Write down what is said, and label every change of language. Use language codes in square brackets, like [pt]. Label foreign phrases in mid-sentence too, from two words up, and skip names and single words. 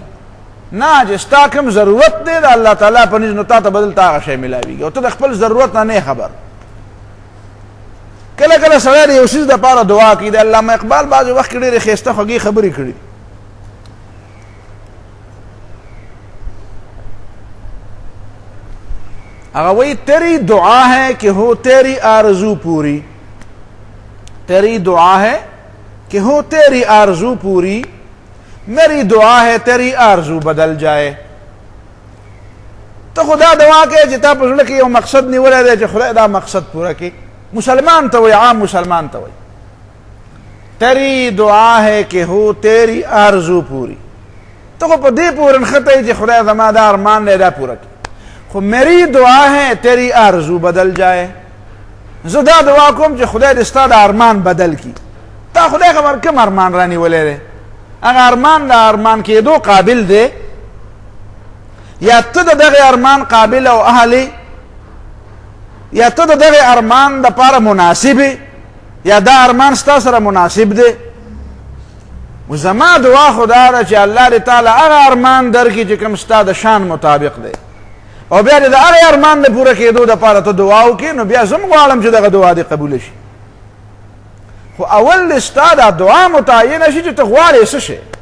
[ps] نه، چې ستا کوم ضرورت دی د الله تعالی په نزد نو تا ته به دلته هغه شی میلاویږي، او ته د خپل ضرورت نه نه خبر. کله کله سړی د یو څیز دپاره دعا کوي. د علامه اقبال بعضې وخت کې ډېرې ښایسته خوږې خبرې کړي. هغه وایي [ur] تیری دعا ہے کہ ہو تیری آرزو پوری، تیری دعا ہے کہ ہو تیری آرزو پوری، میری دعا ہے تیری آرزو بدل جائے. [ps] ته خدا دعا کوي چې تا په زړه کې یو مقصد نیولی دی چې خدای دا مقصد پوره کړي. مسلمان ته وایي، عام مسلمان ته وایي [ur] تیری دعا ہے کہ ہو تیری آرزو پوری، [ps] تو په دې پورې نښتی چې خدای زما دا ارمان دی دا پوره کړي خو [ur] میری دعا ہے تیری آرزو بدل جائے [ps] زه دا دعا کوم چې خدای دې ستا د ارمان بدل کی تا خدای خبر کوم ارمان رانیولی دی هغه ارمان د ارمان کېدو قابل دی یا ته د دغه ارمان قابل او اهلی یا ته د دغه ارمان دپاره مناسب یا دا ارمان ستا سره مناسب دی زما دعا خدا ده چې الله دې تعالی هغه ارمان درکړي چې کوم ستا د شان مطابق دی او بیا دې د هغه ارمان د پوره کېدو دپاره ته دعا وکړې نو بیا زه هم غواړم چې دغه دعا دې قبوله شي خو اول دې ستا دا دعا متعینه شي چې ته غواړې څه شی